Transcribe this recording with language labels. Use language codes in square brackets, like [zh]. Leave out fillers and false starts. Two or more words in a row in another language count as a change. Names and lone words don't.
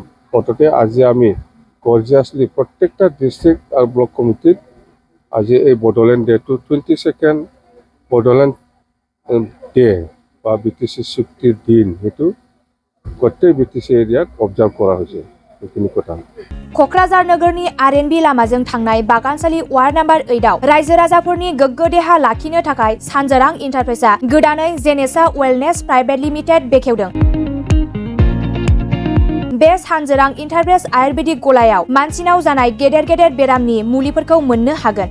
[as] মুঠতে আজি আমি গৰ্জিয়াছলি প্ৰত্যেকটা ডিষ্ট্ৰিক্ট আৰু ব্লক কমিটিত আজি এই বড়োলেণ্ড ডেটো 22nd বড়োলেণ্ড ডে বা বিটিসি চুক্তিৰ দিন, সেইটো গোটেই বিটিসি এৰিয়াত অবজাৰ্ভ কৰা হৈছে। সেইখিনি কথা। [brx] क'क्राझार नोगोरनि RNB लामाजों थांनाय बागानसालि वार्ड नम्बर 8आव रायजो राजाफोरनि गोग्गो देहा लाखिनो थाखाय सानजोरां इन्टारप्राइजआ गोदानै जेनेसा वेलनेस प्राइभेट लिमिटेड बेखेवदों। बे सानजोरां इन्टारप्राइज आयुर्वेदिक गलायाव मानसिनाव जानाय गेदेर गेदेर बेरामनि मुलिफोरखौ मोननो हागोन।